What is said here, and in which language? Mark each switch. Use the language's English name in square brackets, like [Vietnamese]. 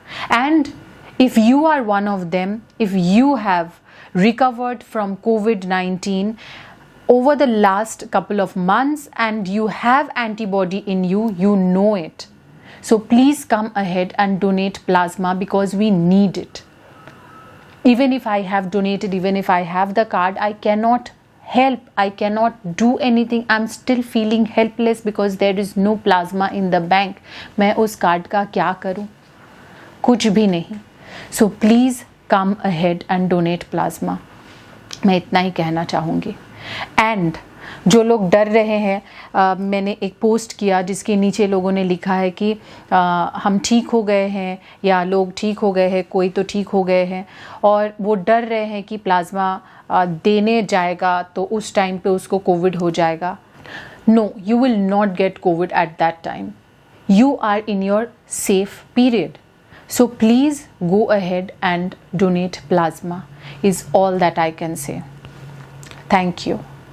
[English] And if you are one of them, if you have recovered from COVID-19 over the last couple of months and you have antibody in you, you know it. So please come ahead and donate plasma because we need it. Even if I have donated, even if I have the card, I cannot help, I cannot do anything. I'm still feeling helpless because there is no plasma in the bank. [Hindi] मैं उस card का क्या करूं? कुछ भी नहीं। [English] So please come ahead and donate plasma. [Hindi] मैं इतना ही कहना चाहूँगी। एंड जो लोग डर रहे हैं, मैंने एक पोस्ट किया जिसके नीचे लोगों ने लिखा है कि हम ठीक हो गए हैं या लोग ठीक हो गए हैं, कोई तो ठीक हो गए हैं, और वो डर रहे हैं कि प्लाज्मा देने जाएगा तो उस टाइम पे उसको कोविड हो जाएगा। [English] No, you will not get covid at that time. You are in your safe period. So please go ahead and donate plasma is all that I can say. Thank you.